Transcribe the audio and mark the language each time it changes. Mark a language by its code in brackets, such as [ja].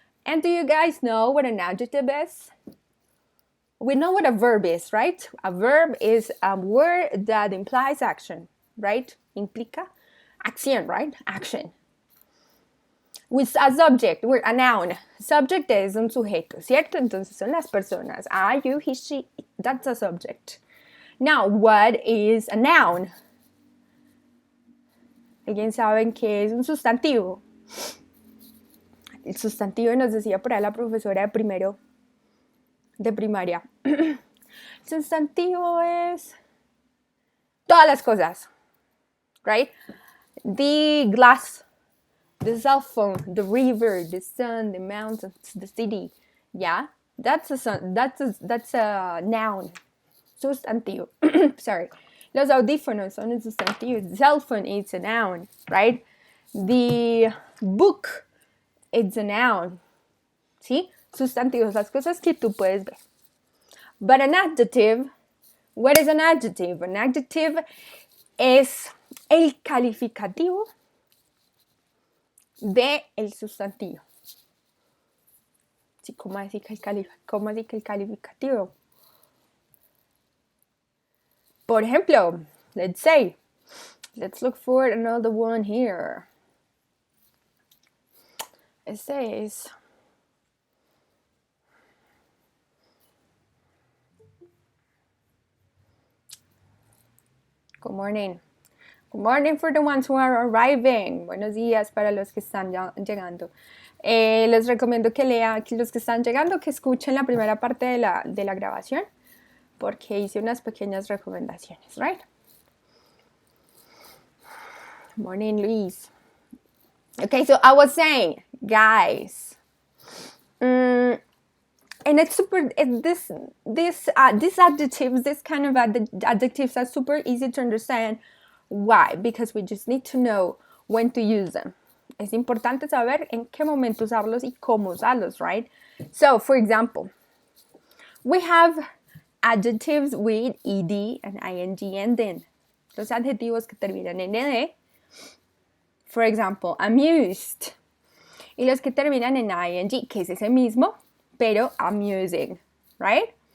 [en] And do you guys know what an adjective is? We know what a verb is, right? A verb is a word that implies action, right? [es] Implica acción, [en] right? Action. With a subject, we're a noun. [es] Subject es un sujeto, ¿cierto? Entonces son las personas. [en] I, you, he, she. That's a subject. Now, what is a noun? [es] ¿Alguien sabe qué es un sustantivo? El sustantivo nos decía por ahí la profesora de primero de primaria. El sustantivo es todas las cosas, right? [en] The glass, the cell phone, the river, the sun, the mountains, the city. Yeah, that's a noun. Sustantivo. Sorry. [es] Los audífonos son el sustantivo. [en] The cell phone is a noun, right? The book, it's a noun. ¿Sí? [es] Sustantivos, las cosas que tú puedes ver. [en] But an adjective, what is an adjective? An adjective [es] es el calificativo de el sustantivo. Sí, ¿cómo así que el calificativo? Por ejemplo, [en] let's look for another one here. It says, good morning. Good morning for the ones who are arriving. [es] Buenos días para los que están llegando. Les recomiendo que los que están llegando, que escuchen la primera parte de la grabación, porque hice unas pequeñas recomendaciones, right? [en] Morning, Luis. Okay, so I was saying, guys, and it's super, these adjectives, this kind of adjectives are super easy to understand. Why? Because we just need to know when to use them. [es] Es importante saber en qué momento usarlos y cómo usarlos, [en] right? So, for example, we have adjectives with ed and ing ending. [es] Los adjetivos que terminan en ed. [en] For example, amused. [es] Y los que terminan en ing, que es ese mismo, pero [en] amusing, right?